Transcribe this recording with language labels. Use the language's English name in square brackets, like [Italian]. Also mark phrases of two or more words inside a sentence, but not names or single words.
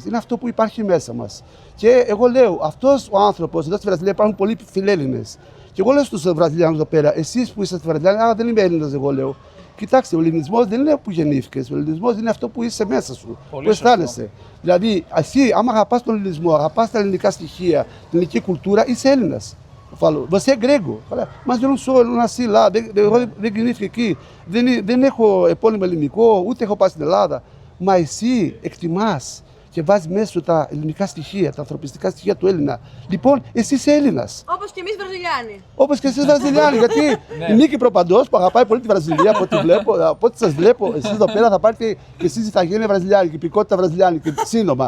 [Greek] Είναι αυτό που υπάρχει μέσα μας. Και εγώ λέω, αυτός ο άνθρωπος, εδώ στη Βραζιλία υπάρχουν πολλοί φιλέλληνες. Και εγώ λέω στους Βραζιλιάνους εδώ πέρα, εσείς που είστε στη Βραζιλία, δεν είμαι Έλληνας, εγώ λέω. Κοιτάξτε, ο ελληνισμός δεν είναι που γεννήθηκες. Ο ελληνισμός είναι αυτό που είσαι μέσα σου, πολύ που αισθάνεσαι. Δηλαδή, εσύ, άμα αγαπάς τον ελληνισμό, αγαπάς τα ελληνικά στοιχεία, την ελληνική κουλτούρα, είσαι Έλληνας. [Portuguese] Você é grego. Mas eu não sou, eu não nasci lá, [Greek] εγώ δεν γεννήθηκα εκεί. Δεν έχω επώνυμο ελληνικό, ούτε έχω πάει στην Ελλάδα. Μα εσύ εκτιμάς και βάζεις μέσα σου τα ελληνικά στοιχεία, τα ανθρωπιστικά στοιχεία του Έλληνα. Λοιπόν, εσύ είσαι Έλληνας. Όπως και εμείς Βραζιλιάνοι. Όπως και εσείς Βραζιλιάνοι. Γιατί η Νίκη Προπαντός που αγαπάει πολύ τη Βραζιλία, από ό,τι βλέπω, από ό,τι σας βλέπω, εσείς εδώ πέρα θα πάρετε και εσείς ηθαγένεια βραζιλιάνικη, υπηκότητα βραζιλιάνικη, σύνομα.